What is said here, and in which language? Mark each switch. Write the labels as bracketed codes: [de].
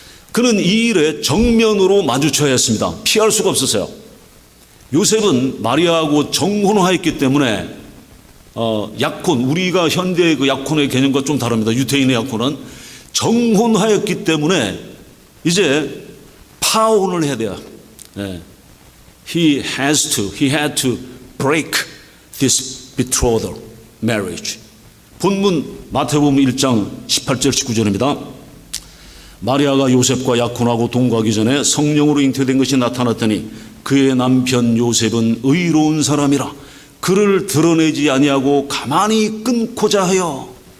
[ko] 그는 이 일에 정면으로 마주쳐야 했습니다. 피할 수가 없었어요. 요셉은 마리아하고 정혼하였기 때문에 약혼, 우리가 현대의 그 약혼의 개념과 좀 다릅니다. 유태인의 약혼은 정혼하였기 때문에 이제 파혼을 해야 돼요. 네. [en] He had to break this betrothal marriage. [ko] 본문 마태복음 1장 18절 19절입니다. 마리아가 요셉과 약혼하고 동거하기 전에 성령으로 잉태된 것이 나타났더니 그의 남편 요셉은 의로운 사람이라 그를 드러내지 아니하고 가만히 끊고자 하여.